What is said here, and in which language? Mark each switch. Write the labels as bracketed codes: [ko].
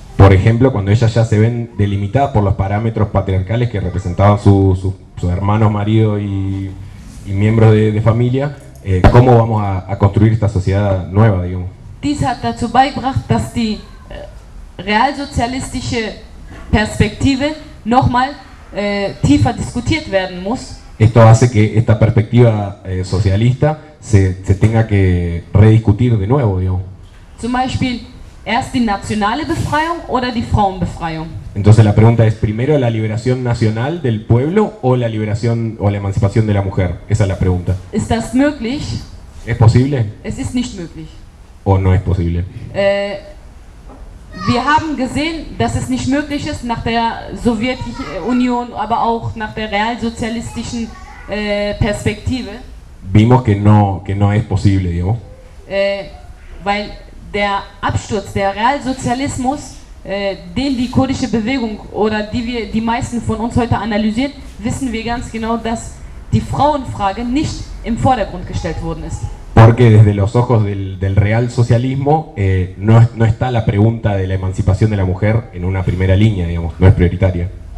[es] Por ejemplo, cuando ellas ya se ven delimitadas por los parámetros patriarcales que representaban su hermano, marido y miembros de familia, ¿cómo vamos a construir esta sociedad nueva, digamos? [de] Dies hat dazu beigebracht, dass die realsozialistische Perspektive nochmal tiefer diskutiert werden muss. [es] Esto hace que esta perspectiva socialista se tenga que rediscutir de nuevo, digamos. [de] Zum Beispiel, erst die nationale Befreiung oder die Frauenbefreiung. [es] Entonces la pregunta es, primero la liberación nacional del pueblo o la liberación o la emancipación de la mujer. Esa es la pregunta. [de] Ist das möglich? [es] ¿Es posible? [de] Es ist nicht möglich. [es] ¿O no es posible? [de] Wir haben gesehen, dass es nicht möglich ist, nach der Sowjetunion, aber auch nach der realsozialistischen Perspektive. [es] Vimos que no es posible, digamos. [de] Weil der Absturz, der Realsozialismus, den die kurdische Bewegung oder die meisten von uns heute analysiert, wissen wir ganz genau, dass die Frauenfrage nicht im Vordergrund gestellt worden ist. [es] Porque desde los ojos del real socialismo no está la pregunta de la emancipación de la mujer en una primera línea, digamos, no es prioritaria.